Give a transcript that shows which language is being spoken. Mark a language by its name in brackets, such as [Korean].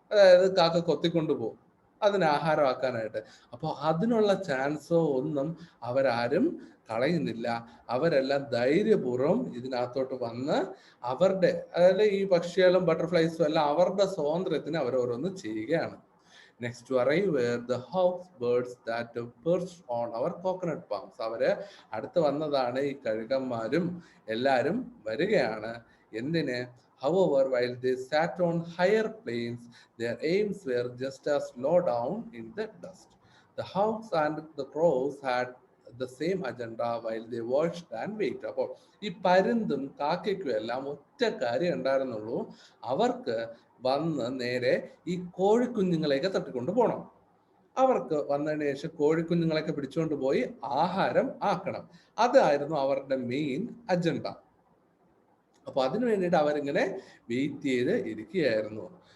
[Malayalam] അതായത് കാക്ക കൊത്തിക്കൊണ്ട് പോകും അതിന് ആഹാരമാക്കാനായിട്ട്. അപ്പോൾ അതിനുള്ള ചാൻസോ ഒന്നും അവരാരും കളയുന്നില്ല. അവരെല്ലാം ധൈര്യപൂർവ്വം ഇതിനകത്തോട്ട് വന്ന് അവരുടെ, അതായത് ഈ പക്ഷികളും ബട്ടർഫ്ലൈസും എല്ലാം അവരുടെ സ്വാതന്ത്ര്യത്തിന് അവരോരോന്ന് ചെയ്യുകയാണ്. [English] Next to arrive were the house birds that perched on our coconut palms. [Malayalam] അവര് അടുത്ത് വന്നതാണ് ഈ കഴുകന്മാരും എല്ലാരും വരികയാണ്. എന്തിന്? [English] However, while they sat on higher planes, their aims were just as low down in the dust. The hawks and the crows had the same agenda while they watched and waited. [Malayalam] അപ്പോൾ ഈ പരുന്തും കാക്കയ്ക്കും എല്ലാം ഒറ്റ കാര്യം ഉണ്ടായിരുന്നുള്ളൂ, അവർക്ക് വന്ന് നേരെ ഈ കോഴിക്കുഞ്ഞുങ്ങളെയൊക്കെ തട്ടിക്കൊണ്ട് പോകണം. അവർക്ക് വന്നതിന് ശേഷം കോഴിക്കുഞ്ഞുങ്ങളെയൊക്കെ പിടിച്ചുകൊണ്ട് പോയി ആഹാരം ആക്കണം. അതായിരുന്നു അവരുടെ മെയിൻ അജണ്ട. അപ്പൊ അതിനു വേണ്ടിയിട്ട് അവരിങ്ങനെ വെയിറ്റ് ചെയ്ത് ഇരിക്കുകയായിരുന്നു.